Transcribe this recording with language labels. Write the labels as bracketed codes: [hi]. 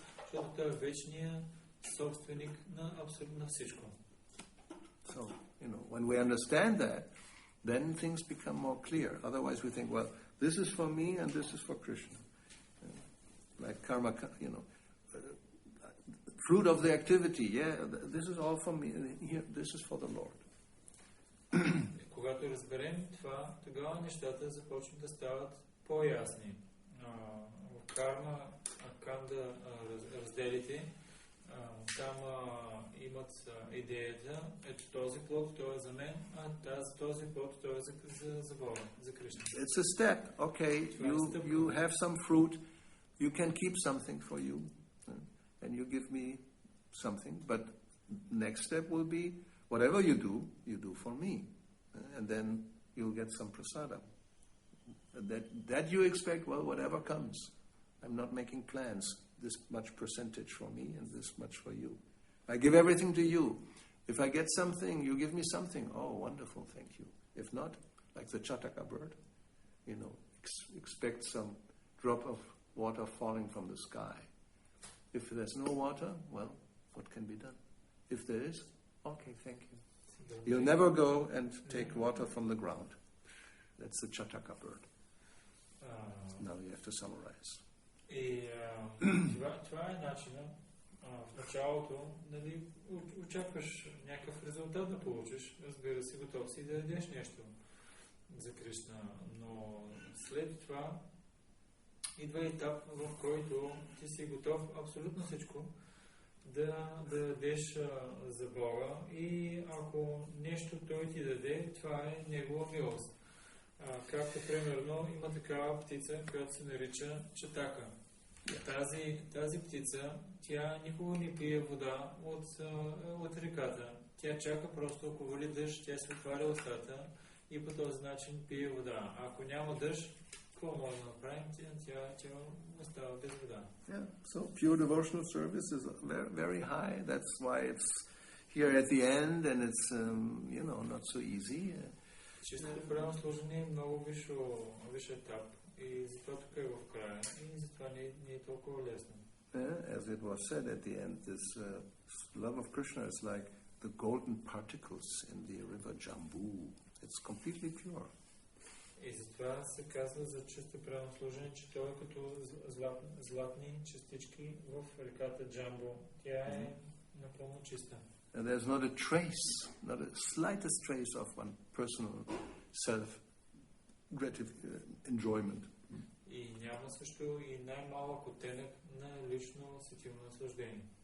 [bg] Защото той е вечният собственик на абсолютно всичко. [en] So, when we understand that, then things become more clear. Otherwise we think, This is for me and this is for Krishna. Like karma, fruit of the activity, this is all for me, here, this is for the Lord. [bg] Когато разберем това, тогава нещата започват да стават по-ясни. В карма, канда, разделите, там имат идеята, ето този плод, той е за мен, този плод, той е за Бога, за Кришна. [en] It's a step. Okay, you have some fruit, you can keep something for you, and you give me something, but next step will be, whatever you do for me, and then you'll get some prasada. That you expect, well, whatever comes. I'm not making plans. This much percentage for me and this much for you. I give everything to you. If I get something, you give me something. Oh, wonderful, thank you. If not, like the Chataka bird, expect some drop of water falling from the sky. If there's no water, well, what can be done? If there is, okay, thank you. You'll never go and take water from the ground. That's the Chataka bird. Now you have to summarize. [bg] И това е начинът. В началото, нали, очакваш някакъв резултат да получиш. Разбира се, готов си да ядеш нещо за Кришна. Но след това идва етап, в който ти си готов абсолютно всичко да дадеш за Бога и ако нещо Той ти даде, това е Негова милост. Както примерно има такава птица, която се нарича чатака. Тази птица, тя никога не пие вода от реката. Тя чака просто, ако вали дъжд, тя се отваря устата и по този начин пие вода. А ако няма дъжд, какво може да направим? Тя остава без вода. [en] Yeah, so pure devotional service is very, very high. That's why it's here at the end and it's, not so easy. [bg] Чистото правилно служение е много виш етап. И затова тук е в края. И затова не е толкова лесно. [en] As it was said at the end, this love of Krishna is like the golden particles in the river Jambu. It's completely pure. [bg] И затова се казва за чисто правилно служение, че той е като златни частички в реката Джамбо. Тя е напълно чиста. [en] And there's not a trace, not a slightest trace of one personal self-enjoyment. [bg] И няма също и най-малък оттенък на лично сетивно наслаждение.